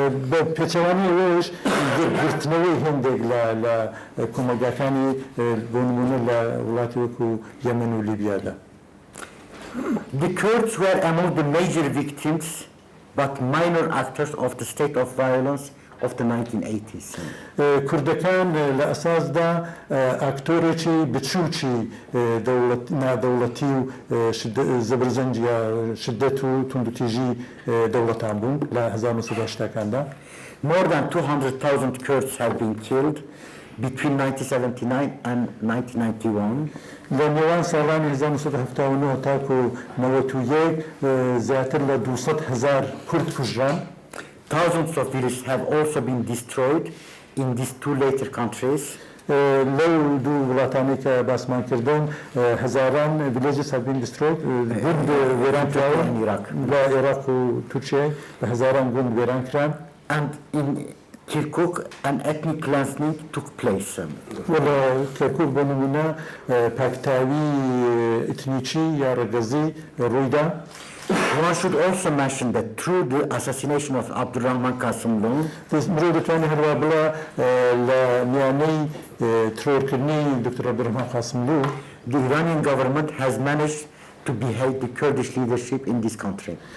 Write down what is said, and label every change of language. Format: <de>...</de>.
<ckb>بە پێچەوانی ئەوەش گرتنەوەی هێندێک لە کۆمەلگاکانی بۆ نمونە لە وڵاتی وەکو یەمەن و لیبیادا.</ckb> <en>The Kurds were among the major victims but minor actors of the state of violence of the 1980s.</en> <ckb>کوردەکان لە ئەساسدا ئاکتۆرێکی بچووکی نادەوڵەتی و زەبرجەنج یا شدەت و توندوتیژی دەوڵەتان بوون لە 1980کاندا.</ckb> <en>More than 200,000 Kurds have been killed between 1979 and 1991.</en> <ckb>لە نێوان ساڵانی 1979 تاکو 91 زیاتر لە 200,000 کورد کوژران.</ckb> <en>Thousands of villages have also been destroyed in these two later countries.</en> <ckb>لەو دوو وڵاتانی کە باسمان کردن هەزاران</ckb> <en>villages have been destroyed،</en> <ckb>گوند وێران کراوە لە عێراق و تورکیای بە هەزاران گوند وێران کران.</ckb> <en>And in Kirkuk an ethnic cleansing took place.</en> <ckb>لە کەرکوک بۆ نمونە پاکتاوی ئیتنیکی یا ڕەگەزی ڕوویدا.</ckb> <en>One should also mention that through the assassination of Abdurrahman Kasımlu,</en> <ckb>مرۆڤ دەتوانێت هەروە بڵێ لە میانەی ترۆرکردنی دکتۆر عەبدوڕەحمان قاسملو،</ckb> <en>the Iranian government has managed to behead the Kurdish leadership in this country.</en>